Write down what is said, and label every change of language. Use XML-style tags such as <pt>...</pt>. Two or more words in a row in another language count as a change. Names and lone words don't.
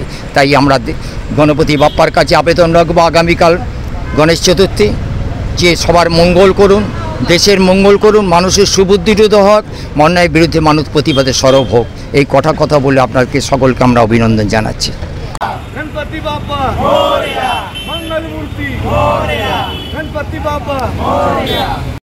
<bn>তাই আমরা গণপতি বাপ্পার কাছে আবেদন রাখবো আগামীকাল গণেশ চতুর্থী, যে সবার মঙ্গল করুন, দেশের মঙ্গল করুন, মানুষের সুবুদ্ধিরোধ হোক, অন্যায়ের বিরুদ্ধে মানুষ প্রতিবাদে সরব হোক। এই কথা বলে আপনাকে সকলকে আমরা অভিনন্দন জানাচ্ছি।</bn> <mr>गणपति बाप्पा मोरया, मंगल मूर्ति मोरया, गणपति बाप्पा मोरया।</mr>